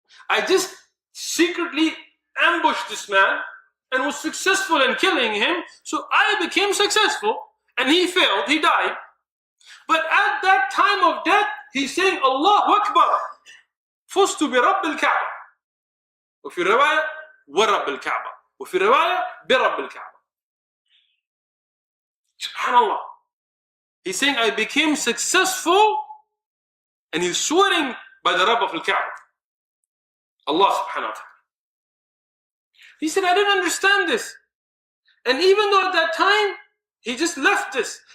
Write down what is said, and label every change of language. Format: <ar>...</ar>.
<en>I just secretly ambushed this man and was successful in killing him, so I became successful, and he failed, he died. But at that time of death, he's saying, Allahu Akbar,</en> <ar>fustu bi Rabb al-Ka'bah. وفي رواية ورب الكعبة وفي رواية برب الكعبة. Subhanallah.</ar> <en>He's saying, I became successful, and he's swearing by the Rabb of al-Ka'bah, Allah subhanahu wa ta'ala. He said, I didn't understand this. And even though at that time, he just left this.</en>